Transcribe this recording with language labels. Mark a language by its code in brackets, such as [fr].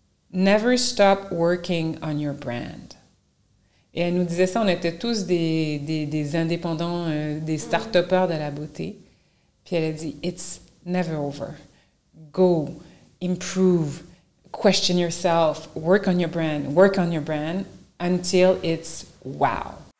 [en] Never stop working on your brand. [fr] Et elle nous disait ça, on était tous des indépendants, des start-upers de la beauté. Puis elle a dit, [en] it's never over. Go, improve, question yourself, work on your brand until it's wow.